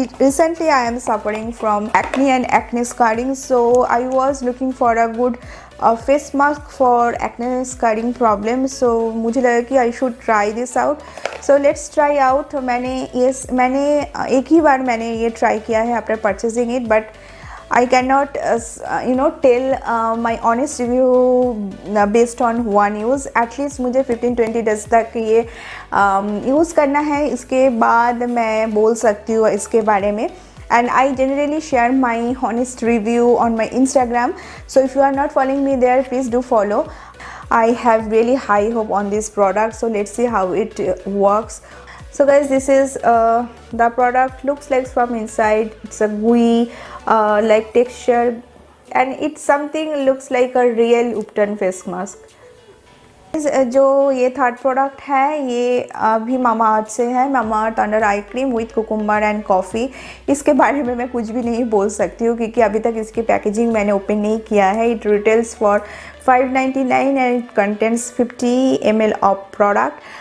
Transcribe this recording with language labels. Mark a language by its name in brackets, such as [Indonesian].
[English] Recently I am suffering from acne and acne scarring, so I was looking for a good face mask for acne scarring problem. So [Hindi] मुझे लगा कि [English] I should try this out. So let's try out. [Hindi] मैंने एक ही बार मैंने ये try किया है [English] after purchasing it, but I cannot tell my honest review based on one use. [Hindi] At least मुझे 15-20 days तक ये use करना है, इसके बाद मैं बोल सकती हूँ इसके बारे में. [English] And I generally share my honest review on my Instagram. So if you are not following me there, please do follow. I have really high hope on this product. So let's see how it works. So guys, this is the product looks like from inside. It's a gooey like texture and it's something looks like a real Upton face mask. [Hindi] जो ये third product है ये अभी Mamaearth से है, Mamaearth under eye cream with cucumber and coffee. इसके बारे में मैं कुछ भी नहीं बोल सकती हूँ क्योंकि अभी तक इसकी पैकेजिंग मैंने ओपन नहीं किया है. [English] It retails for $5.99 and it contents 50 ml of product.